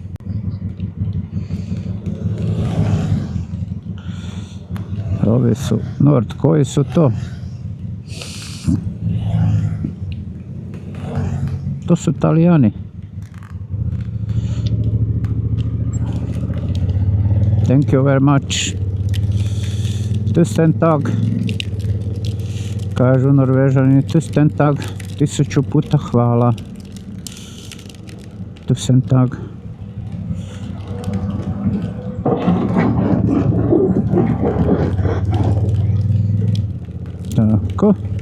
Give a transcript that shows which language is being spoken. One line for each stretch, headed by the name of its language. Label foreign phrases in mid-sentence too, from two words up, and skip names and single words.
Serbian: Ovi su Nord, koji su to? to su Italijani.
English: Thank you very much.
Norwegian: Tusen tag.
Serbian: Kažu Norvežani,
Norwegian: tusen tag.
Serbian: 1000 puta hvala.
Norwegian: Tusen tag.
Serbian: Tako.